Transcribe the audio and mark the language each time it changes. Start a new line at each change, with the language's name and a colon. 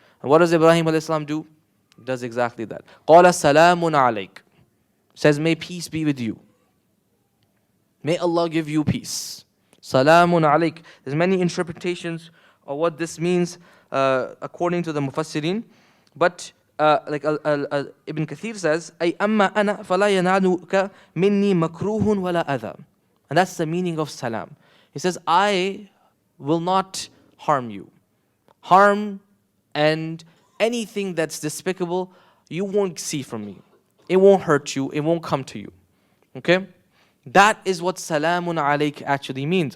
English: And what does Ibrahim alayhi salam do? He does exactly that.
Arabic: قَالَ سَلَامٌ عَلَيْكَ,
English: says, may peace be with you. May Allah give you peace. Salamun alayk. There's many interpretations of what this means according to the Mufassirin. But like Ibn Kathir says,
Arabic: أي أما أنا فلا ينالك مني مكروه ولا أذى.
English: And that's the meaning of salam. He says, I will not harm you. Harm and anything that's despicable, you won't see from me. It won't hurt you. It won't come to you. Okay? That is what salamun alayk actually means.